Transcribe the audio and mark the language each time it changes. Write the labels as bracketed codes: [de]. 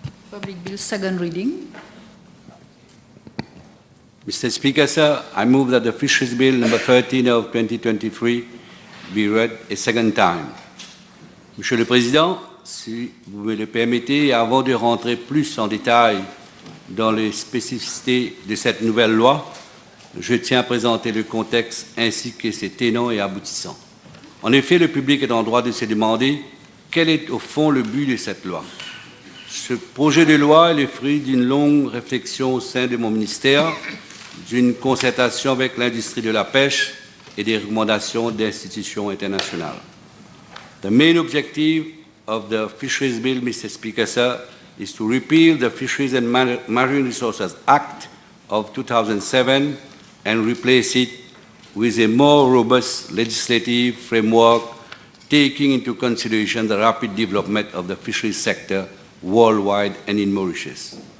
[en] Public Bill, second reading. Mr. Speaker, sir, I move that the Fisheries Bill number 13 of 2023 be read a second time. [fr] Monsieur le Président, si vous me le permettez, avant de rentrer plus en détail dans les spécificités de cette nouvelle loi, je tiens à présenter le contexte ainsi que ses tenants et aboutissants. En effet, le public est en droit de se demander quel est au fond le but de cette loi. Ce projet de loi est le fruit d'une longue réflexion au sein de mon ministère, d'une concertation avec l'industrie de la pêche et des recommandations d'institutions internationales. [en] The main objective of the Fisheries Bill, Mr. Speaker, sir, is to repeal the Fisheries and Marine Resources Act of 2007 and replace it with a more robust legislative framework taking into consideration the rapid development of the fisheries sector worldwide and in Mauritius.